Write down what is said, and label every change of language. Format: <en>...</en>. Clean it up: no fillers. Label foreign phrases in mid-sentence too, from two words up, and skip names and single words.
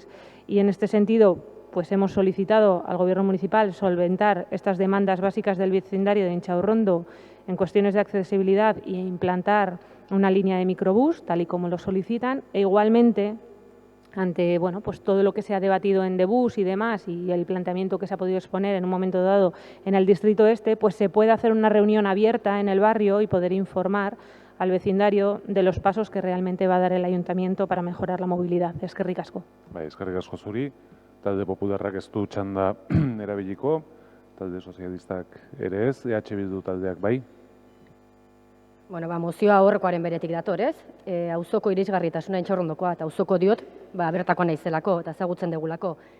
<es>Y en este sentido, pues hemos solicitado al Gobierno municipal solventar estas demandas básicas del vecindario de Inchaurrondo en cuestiones de accesibilidad e implantar una línea de microbús, tal y como lo solicitan, e igualmente, ante bueno, pues todo lo que se ha debatido en Debús y demás, y el planteamiento que se ha podido exponer en un momento dado en el Distrito Este, pues se puede hacer una reunión abierta en el barrio y poder informar al vecindario de los pasos que realmente va a dar el Ayuntamiento para mejorar la movilidad.</es> <eu>Eskerrik asko. Eskerrik asko zuri. Talde Popularrak ez du txanda erabiliko, talde sozialistak ere ez, EH Bildu taldeak bai. Bueno, mozioa aurrekoaren beretik dator, ez? Auzoko irisgarritasuna Intxaurrondokoa, eta auzoko diot, bertakoa naizelako, eta ezagutzen degulako.</eu>